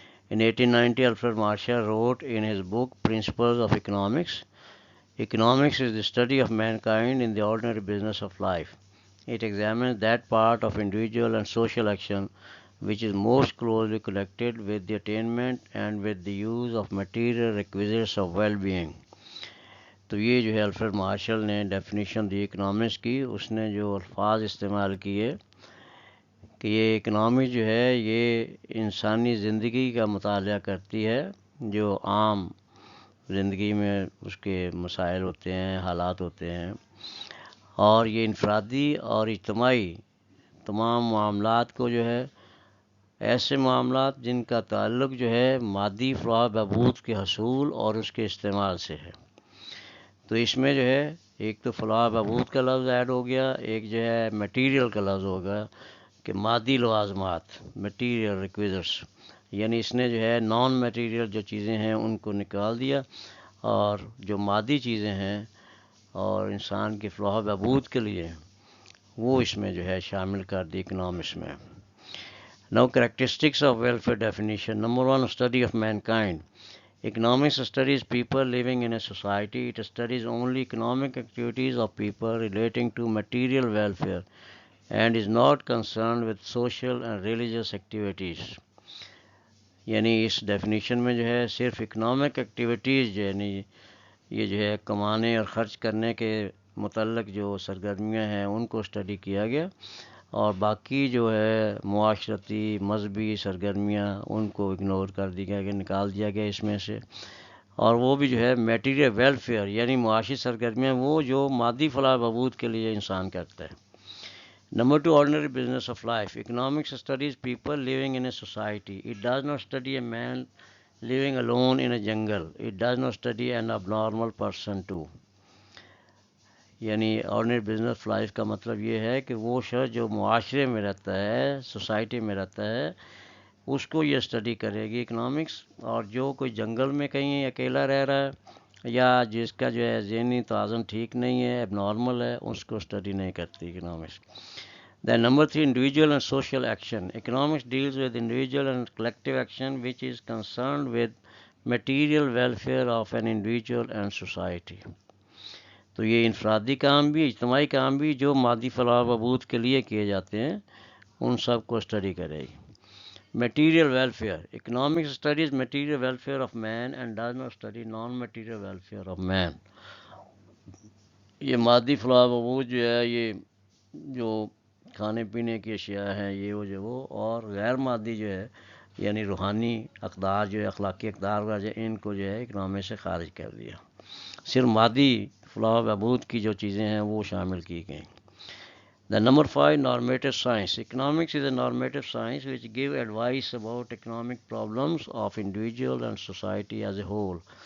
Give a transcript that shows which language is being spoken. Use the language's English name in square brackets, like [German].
[English] In 1890, Alfred Marshall wrote in his book Principles of Economics, "Economics is the study of mankind in the ordinary business of life. It examines that part of individual and social action which is most closely connected with the attainment and with the use of material requisites of well-being." [Urdu] تو یہ جو ہے Alfred martial نے definition دی economics کی، اس نے جو الفاظ استعمال کیے کہ یہ اکنامک جو ہے یہ انسانی زندگی کا مطالعہ کرتی ہے، جو عام زندگی میں اس کے مسائل ہوتے ہیں، حالات ہوتے ہیں، اور یہ انفرادی اور اجتماعی تمام معاملات کو جو ہے ایسے معاملات جن کا تعلق جو ہے مادی فلاح بہبود کے حصول اور اس کے استعمال سے ہے. تو اس میں جو ہے ایک تو فلاح بہبود کا لفظ ایڈ ہو گیا، ایک جو ہے میٹیریل کا لفظ ہو گیا کہ مادی لوازمات، میٹیریل ریکویزٹس، یعنی اس نے جو ہے نان میٹیریل جو چیزیں ہیں ان کو نکال دیا، اور جو مادی چیزیں ہیں اور انسان کی فلاح و بہبود کے لیے وہ اس میں جو ہے شامل کر دی اکنامکس میں. [English] نو characteristics of welfare definition. Number 1, study of mankind. Economics studies people living in a society. It studies only economic activities of people relating to material welfare and is not concerned with social and religious activities. [Urdu] یعنی اس definition میں جو ہے صرف economic activities یعنی یہ جو ہے کمانے اور خرچ کرنے کے متعلق جو سرگرمیاں ہیں ان کو اسٹڈی کیا گیا، اور باقی جو ہے معاشرتی مذہبی سرگرمیاں ان کو اگنور کر دیا گیا، نکال دیا گیا اس میں سے. اور وہ بھی جو ہے میٹیریل ویلفیئر یعنی معاشی سرگرمیاں وہ جو مادی فلاح بہبود کے لیے انسان کرتا ہے. [English] Number 2, ordinary business of life. Economics studies people living in a society. It does not study a man living alone in a jungle. It does not study an abnormal person too. [Urdu] یعنی ordinary business of life کا مطلب یہ ہے کہ وہ شخص جو معاشرے میں رہتا ہے، سوسائٹی میں رہتا ہے، اس کو یہ اسٹڈی کرے گی اکنامکس، اور جو کوئی جنگل میں کہیں اکیلا رہ رہا ہے یا جس کا جو ہے ذہنی توازن ٹھیک نہیں ہے، اب نارمل ہے، اس کو اسٹڈی نہیں کرتی economics. [English] Then number 3, individual and social action. Economics deals with individual and collective action which is concerned with material welfare of an individual and society. [Urdu] تو یہ انفرادی کام بھی، اجتماعی کام بھی جو مادی فلاح و بہبود کے لیے کیے جاتے ہیں ان سب کو اسٹڈی کرے گی. [English] Material welfare. Economics studies material welfare of man and does not study non material welfare of man. [Urdu] یہ مادی فلاح و بہبود جو ہے یہ جو کھانے پینے کی اشیاء ہیں یہ وہ اور غیر مادی جو ہے یعنی روحانی اقدار جو ہے اخلاقی اقدار کا جو ان کو جو ہے اکنامک سے خارج کر دیا، صرف مادی فلاح و بہبود کی جو چیزیں ہیں وہ شامل کی گئیں. [English] The number 5, normative science. Economics is a normative science which give advice about economic problems of individual and society as a whole.